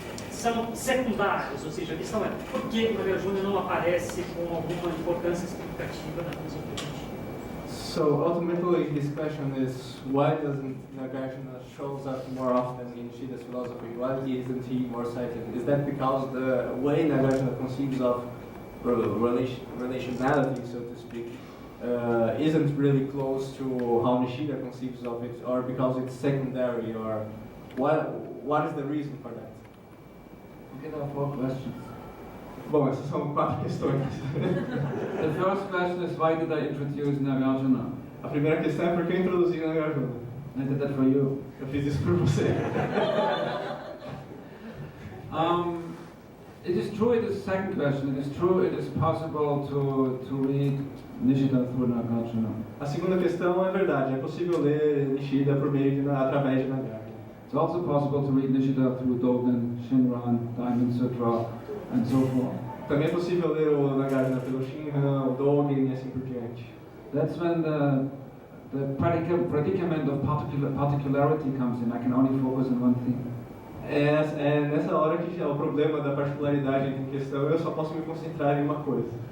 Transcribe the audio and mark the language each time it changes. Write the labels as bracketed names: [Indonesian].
[Portuguese] São secundárias, ou seja, a questão é por que o Nagarjuna não aparece com alguma importância significativa na filosofia do Nishida? [English] So ultimately, his question is, why doesn't Nagarjuna shows up more often in Nishida's philosophy? Why isn't he more cited? Is that because the way Nagarjuna conceives of relationality, so to speak, isn't really close to how Nishida conceives of it, or because it's secondary, or what is the reason for that? Okay, there are 4 questions. [Portuguese] Bom, essas são 4 questões. [English] The first question is, why did I introduce Nagarjuna? [Portuguese] A primeira questão é por que eu introduzi Nagarjuna? [English] I did that for you. [Portuguese] Eu fiz isso por você. [English] It is true, it is the second question, it is true, it is possible to read Nishida through Nagarjuna. [Portuguese] A segunda questão é verdade, é possível ler Nishida através de Nagarjuna. [English] It's also possible to read Nishida through Dogen, Shinran, Diamond Sutra, and so forth. [Portuguese] Também é possível ler o Nagarjuna pelo Shinran, o Dogen e assim por diante. [English] That's when the predicament of particularity comes in. I can only focus on one thing. [Portuguese] É nessa hora que já é o problema da particularidade em questão, eu só posso me concentrar em uma coisa.